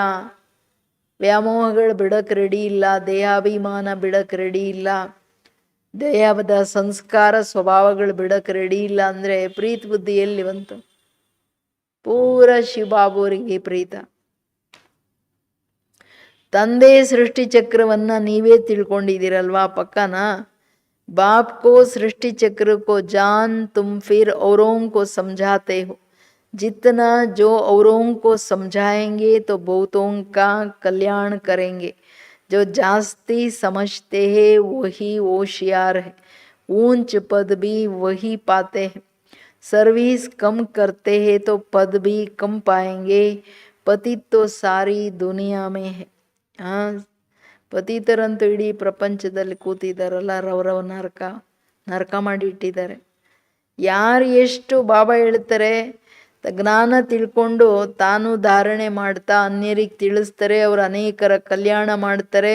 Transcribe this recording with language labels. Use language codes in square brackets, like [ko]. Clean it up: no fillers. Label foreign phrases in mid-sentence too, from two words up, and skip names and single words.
[kn] ವ್ಯಾಮೋಹಗಳು ಬಿಡಕ್ಕೆ ರೆಡಿ ಇಲ್ಲ, ದೇಹಾಭಿಮಾನ ಬಿಡಕ್ಕೆ ರೆಡಿ ಇಲ್ಲ, ದೇಹದ ಸಂಸ್ಕಾರ ಸ್ವಭಾವಗಳು ಬಿಡಕ್ಕೆ ರೆಡಿ ಇಲ್ಲ ಅಂದರೆ ಪ್ರೀತಿ ಬುದ್ಧಿ ಎಲ್ಲಿ ಬಂತು? ಪೂರ ಶಿವಬಾಬುವರಿಗೆ ಪ್ರೀತ. ತಂದೆ ಸೃಷ್ಟಿ ಚಕ್ರವನ್ನು ನೀವೇ ತಿಳ್ಕೊಂಡಿದ್ದೀರಲ್ವಾ ಪಕ್ಕನ. [hi] बाप को सृष्टि चक्र को जान तुम फिर औरों को समझाते हो. जितना जो औरों को समझाएंगे तो बहुतों का कल्याण करेंगे. जो जास्ती समझते हैं वही होशियार है. ऊंच पद भी वही पाते हैं. सर्विस कम करते हैं तो पद भी कम पाएंगे. पतित तो सारी दुनिया में है. [kn] ಪತಿತರಂತೂ ಇಡೀ ಪ್ರಪಂಚದಲ್ಲಿ ಕೂತಿದ್ದಾರಲ್ಲ, ರವರವ ನರಕ ಮಾಡಿ ಇಟ್ಟಿದ್ದಾರೆ. ಯಾರು ಎಷ್ಟು ಬಾಬಾ ಹೇಳ್ತಾರೆ ಜ್ಞಾನ ತಿಳ್ಕೊಂಡು ತಾನು ಧಾರಣೆ ಮಾಡ್ತಾ ಅನ್ಯರಿಗೆ ತಿಳಿಸ್ತಾರೆ, ಅವರು ಅನೇಕರ ಕಲ್ಯಾಣ ಮಾಡ್ತಾರೆ.